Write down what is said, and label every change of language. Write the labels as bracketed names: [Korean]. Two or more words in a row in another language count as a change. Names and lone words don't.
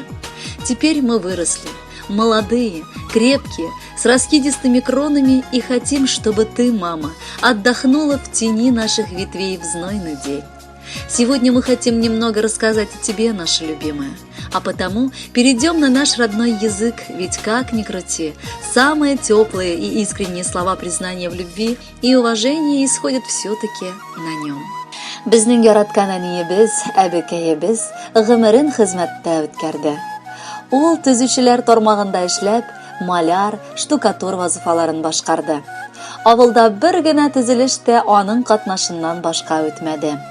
[Russian] Теперь мы выросли, молодые, крепкие, с раскидистыми кронами, и хотим, чтобы ты, мама, отдохнула в тени наших ветвей в знойный день. Сегодня мы хотим немного рассказать о тебе, наша любимая, а потому перейдем на наш родной язык, ведь как ни крути, самые теплые и искренние слова признания в любви и уважения исходят все-таки на нем. [Tatar] Безнең яраткан әниебез, әбекәебез гомерен хезмәттә үткәрде. Ул төзүчеләр тармагында эшләп, маляр, штукатур вазифаларын башкарды. Авылда бер генә төзелеш тә аның катнашыннан башка үтмәде.